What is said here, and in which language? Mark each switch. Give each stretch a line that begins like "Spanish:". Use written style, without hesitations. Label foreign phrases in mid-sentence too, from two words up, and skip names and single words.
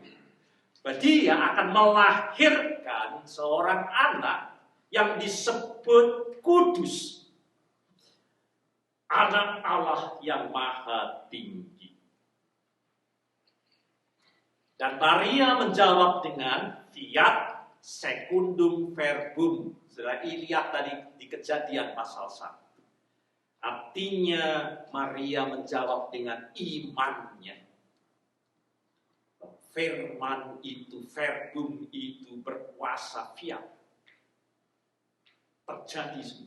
Indonesian: Bahwa dia akan melahirkan seorang anak yang disebut kudus. Anak Allah yang maha tinggi. Dan Maria menjawab dengan
Latin: fiat secundum verbum.
Indonesian: Setelah lihat tadi di Kejadian pasal 1. Artinya Maria menjawab dengan imannya. Firman itu, verbum itu berkuasa fiat. Terjadi semua.